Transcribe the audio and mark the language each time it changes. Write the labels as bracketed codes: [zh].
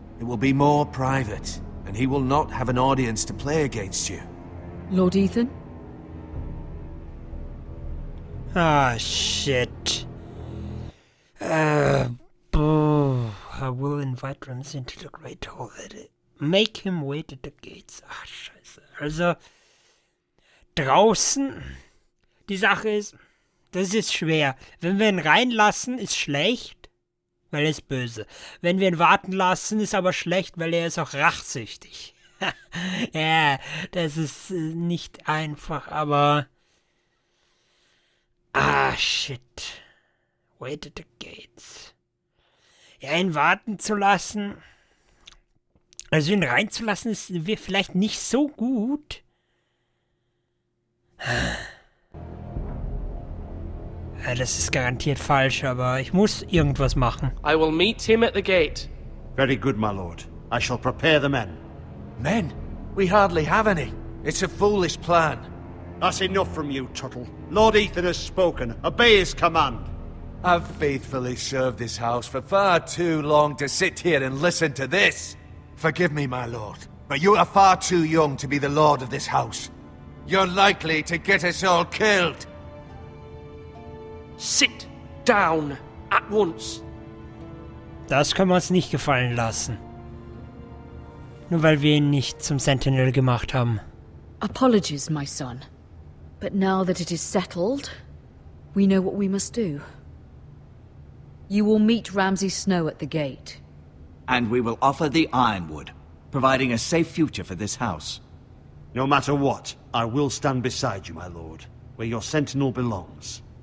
[en] It will be more private, and he will not have an audience to play against you. Lord Ethan? Ah, shit. I will invite Ramsey into the Great Hall. Make him wait at the gates. [de] Ah, scheiße. Also, draußen, die Sache ist, das ist schwer. Wenn wir ihn reinlassen, ist schlecht, weil er ist böse. Wenn wir ihn warten lassen, ist aber schlecht, weil er ist auch rachsüchtig. Ja, das ist nicht einfach, aber... [en] Ah, shit. Wait at the gates. [de] Ja, ihn warten zu lassen... Also ihn reinzulassen, ist vielleicht nicht so gut. Ja, das ist garantiert falsch, aber ich muss irgendwas machen. [en] I will meet him at the gate. Very good, my lord. I shall prepare the men. Men? We hardly have any. It's a foolish plan. That's enough from you, Tuttle. Lord Ethan has spoken. Obey his command. I've faithfully served this house for far too long to sit here and listen to this. Forgive me, my lord, but you are far too young to be the lord of this house. You're likely to get us all killed. Sit down at once. [de] Das können wir uns nicht gefallen lassen. Nur weil wir ihn nicht zum Sentinel gemacht haben. [en] Apologies, my son. But now that it is settled, we know what we must do. You will meet Ramsay Snow at the gate. And we will offer the ironwood, providing a safe future for this house. No matter what, I will stand beside you, my lord, where your sentinel belongs.